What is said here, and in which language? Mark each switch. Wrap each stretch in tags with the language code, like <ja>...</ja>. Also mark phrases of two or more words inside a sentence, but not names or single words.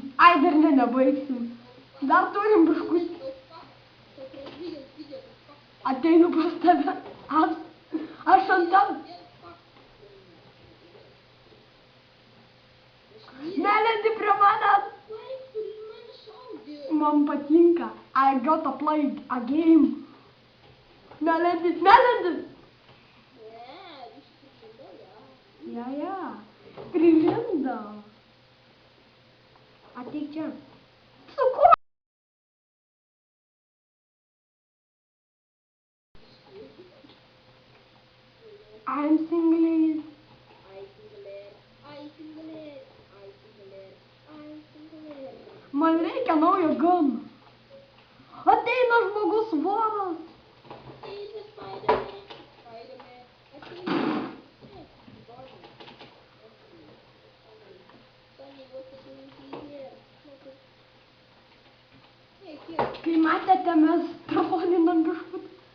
<lt>Ai, dar nebaigsim. Dar turim biškutį. Ateinu pas tave. Aš ant tave. Nelendi prie manęs. Man patinka.</lt> <en>I gotta play a game.</en> <lt>Nelendi. Ja. Prilindo. Ateik čia. Su kuo?</lt> <en>I'm single.</en> <lt>Man reikia naujo gano. Ateina žmogus voras. Kai matėte, mes trollinam biškutį.</lt>